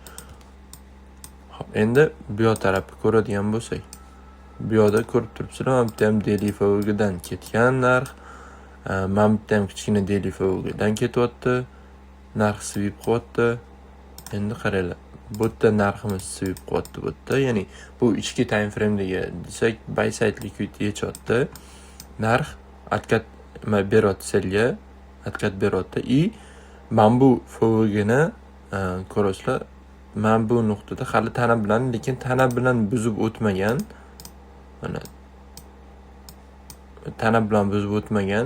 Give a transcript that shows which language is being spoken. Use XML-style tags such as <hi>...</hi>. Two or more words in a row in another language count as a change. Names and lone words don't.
<uz>Hop, endi bu yoq tarafni ko'radigan bo'lsak, bu yoqda ko'rib turibsizlar, mana bitta ham</uz> <en>daily FVG</en> <uz>dan ketgan narx, mana bitta ham kichkina</uz> <en>daily FVG</en> <uz>dan ketyapti. Narx sweep qilyapti. Endi qaranglar, bu yerda narximiz sweep qilyapti bu yerda, ya'ni bu ichki</uz> <en>time frame'dagi</en> <uz>desak,</uz> <en>buy side liquid yechyapti.</en> <uz>Narx atkat beryapti selga, atkat beryapti. Men bu FVG ni ko'rasizlar, men bu nuqtada hali tana bilan, lekin tana bilan buzib o'tmagan. Mana tana bilan buzib o'tmagan.</uz>